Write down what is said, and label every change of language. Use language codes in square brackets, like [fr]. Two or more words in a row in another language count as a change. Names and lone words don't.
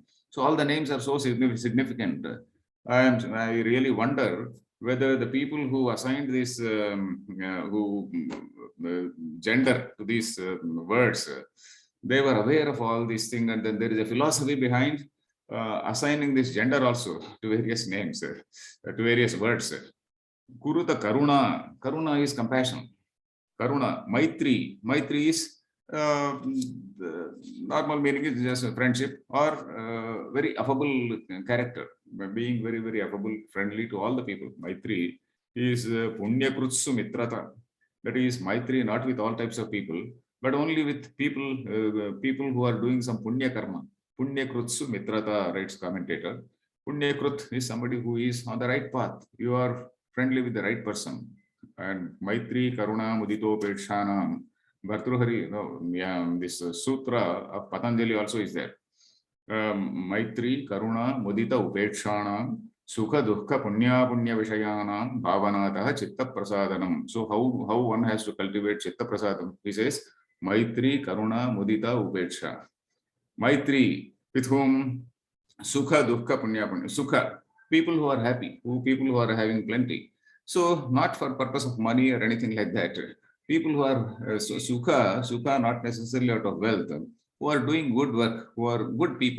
[en] So all the names are so significant. And I really wonder whether the people who assigned this, who gender to these words, they were aware of all these things, and then there is a philosophy behind assigning this gender also to various names, to various words. [sa] Kuruta Karuna. [en] Karuna is compassion. [sa] Karuna. Maitri. [en] Maitri is normal meaning is just a friendship or very affable character. Being very, very affable, friendly to all the people. [sa] Maitri is Punya Krutsu Mitrata. [en] That is Maitri not with all types of people, but only with people, people who are doing some [sa] Punya Karma. Punya Krutsu Mitrata, [en] writes commentator. [sa] Punya Krut [en] is somebody who is on the right path. You are friendly with the right person. [sa] And Maitri, Karuna, Mudito, Pekshanam, Bhartrihari, [en] this sutra of Patanjali also is there. [sa] Maitri, Karuna, Mudita, Upekshanam, Sukha, Dukkha, Punya, Punya Vishayanam, Bhavanataha, Chitta Prasadanam. [en] So how one has to cultivate [sa] Chitta Prasadam? [en] He says, [sa] Maitri, Karuna, Mudita, Upeksha. Maitri, [en] with whom [sa] Sukha, Dukkha, Punya, Punya. Sukha, [en] people who are happy, people who are having plenty. So not for purpose of money or anything like that. People who are Sukha not necessarily out of wealth, who are doing good work, who are good people.